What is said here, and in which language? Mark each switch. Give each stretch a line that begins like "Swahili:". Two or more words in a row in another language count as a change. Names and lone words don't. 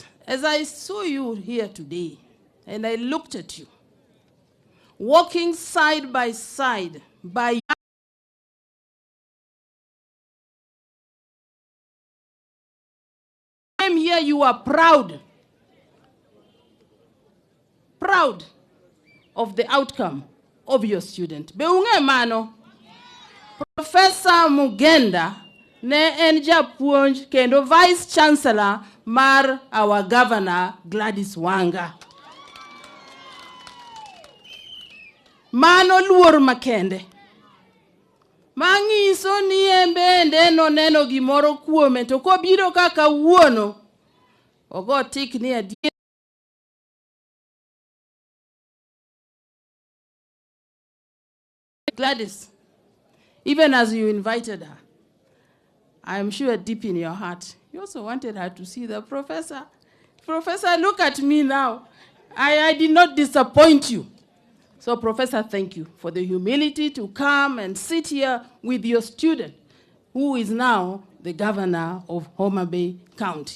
English: As I saw you here today, and I looked at you, walking side by side by here, you are proud of the outcome of your student.
Luo (Kenya and Tanzania): Beunge mano, Professor Mugenda ne en japuonj kendo
English: Vice Chancellor
Luo (Kenya and Tanzania): mar
English: our Governor
Luo (Kenya and Tanzania): Gladys Wanga. Mano luor makende. Mangiso ni embende no neno gimoro kuome to kobiro kaka wuono ogo tik ni adier.
English: Gladys, even as you invited her, I'm sure deep in your heart, you also wanted her to see the professor. Professor, look at me now. I did not disappoint you. So, Professor, thank you for the humility to come and sit here with your student, who is now the governor of Homa Bay County.